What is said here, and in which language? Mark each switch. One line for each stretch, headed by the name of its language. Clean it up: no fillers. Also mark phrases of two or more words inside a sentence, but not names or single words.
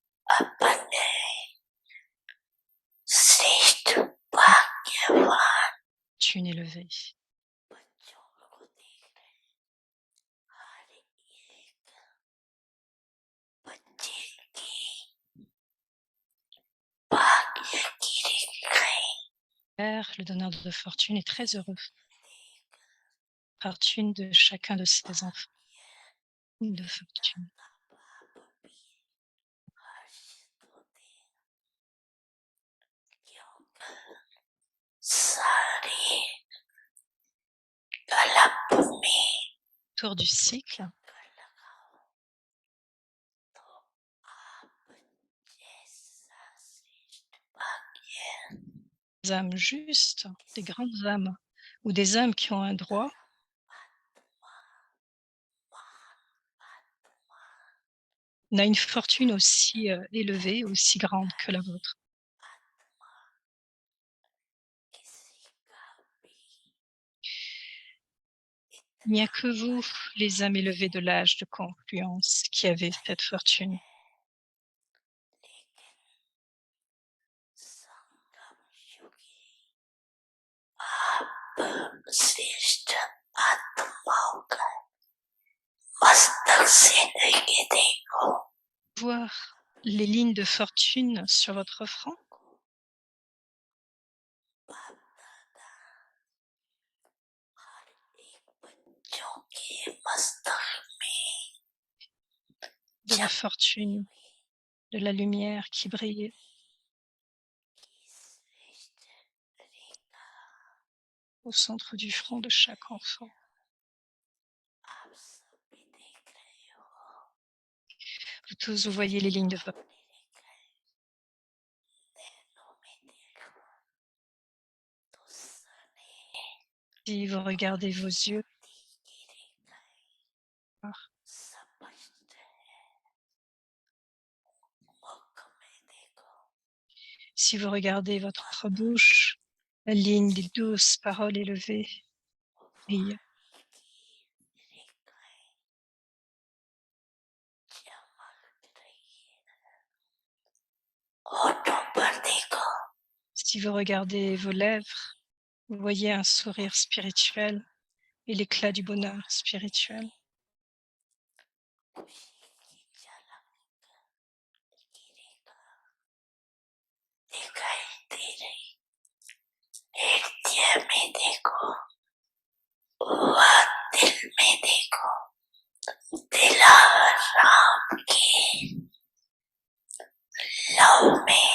Hindi: अपने श्रेष्ठ भाग्यवान
French: fortune élevée.
Hindi: बच्चों को देख रहे हैं। हर एक बच्चे की भाग्य की रेखाएं
French: Père, le donneur de fortune, est très heureux. Fortune de chacun de ses enfants. De fortune.
Hindi: बाप भी हर्षित होते हैं क्योंकि सारे कलप में
French: Autour du cycle,
Hindi: कर लगाओ तो आप जैसा श्रेष्ठ भाग्य
French: des âmes justes, des grandes âmes, ou des âmes qui ont un droit, on a une fortune aussi élevée, aussi grande que la vôtre. Il n'y a que vous, les âmes élevées de l'âge de confluence, qui avez cette fortune.
Hindi: आप श्रेष्ठ आत्माओं का मस्तक से लेके देखो
French: Voir les lignes de fortune sur votre front,
Hindi: बाप दादा हर एक बच्चों के मस्तक में
French: de la fortune, de la lumière qui brille,
Hindi: श्रेष्ठ रेखा
French: au centre du front de chaque enfant.
Hindi: आप सब भी देख रहे हो
French: Vous tous, vous voyez les lignes de fortune.
Hindi: नैनों में देखो तो सने
French: Si vous regardez vos yeux,
Hindi: की रेखाएं स्पष्ट है मुख में देखो
French: si vous regardez votre bouche, la ligne des douces paroles élevées brille.
Hindi: की रेखाएं चमक रही है होठों पर देखो
French: Si vous regardez vos lèvres, vous voyez un sourire spirituel et l'éclat du bonheur spirituel.
Hindi: खुशी की झलक की रेखा दिखाई दे रही हृदय में देखो वह दिल में देखो दिलाराम के लव में